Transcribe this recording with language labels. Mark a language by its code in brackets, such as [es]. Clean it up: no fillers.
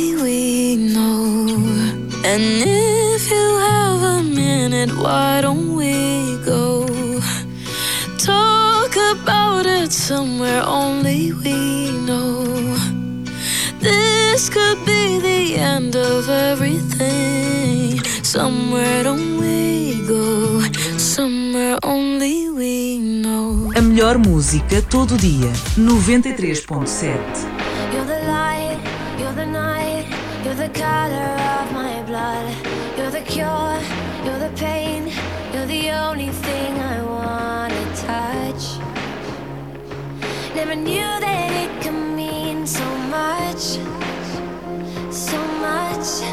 [en] And if you have a minute, why don't we go talk about it somewhere only we know? This could be the end of everything. Somewhere don't we go, somewhere only we know. [pt] A melhor música todo dia, 93.7. [en] You're the light, you're the night, you're the color of my blood. You're the cure, you're the pain, you're the only thing I wanna touch. Never knew that it could mean so much, so much.